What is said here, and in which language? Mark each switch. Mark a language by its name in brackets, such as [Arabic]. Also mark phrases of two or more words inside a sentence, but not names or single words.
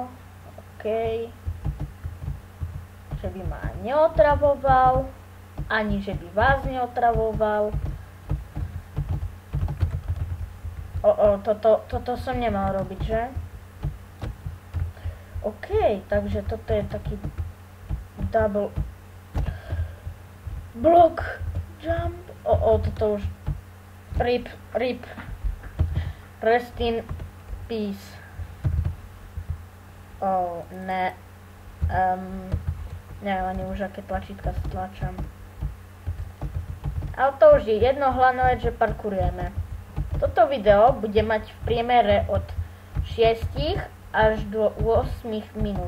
[Slovak] OK. Že by ma neotravoval. Ani že by vás neotravoval. Toto som nemal robiť, že? OK, takže toto je taký [English] double block jump. [Slovak] Toto už RIP. [English] Rest in peace. [Slovak] Ne. Neviem ani už, aké tlačítka stlačam. Ale to už je jedno, hlavné je, že parkurujeme. Toto video bude mať v priemere od 6 až do 8 minút.